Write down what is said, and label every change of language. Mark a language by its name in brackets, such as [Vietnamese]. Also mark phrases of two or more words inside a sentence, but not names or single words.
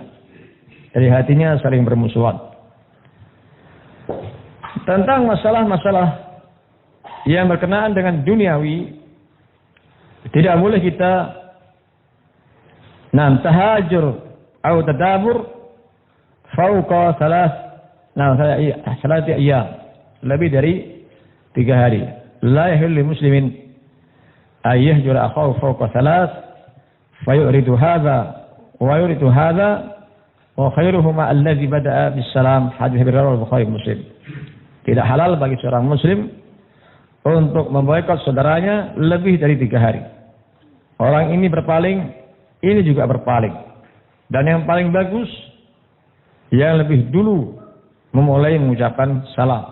[Indonesian] Dari hatinya saling bermusuhan. Tentang masalah-masalah yang berkenaan dengan duniawi, tidak boleh kita Nah, tahajur atau tadabur [Arabic] فوق ثلاثة أيام, [Indonesian] lebih dari 3 hari. [Arabic] لا يحل لمسلم أن يهجر أخاه فوق ثلاث فيعرض هذا ويعرض هذا وخيرهما الذي يبدأ بالسلام, [Indonesian] hadis riwayat Bukhari Muslim. Tidak halal bagi seorang muslim untuk memboikot saudaranya lebih dari 3 hari. Orang ini berpaling, ini juga berpaling. Dan yang paling bagus, yang lebih dulu memulai mengucapkan salam.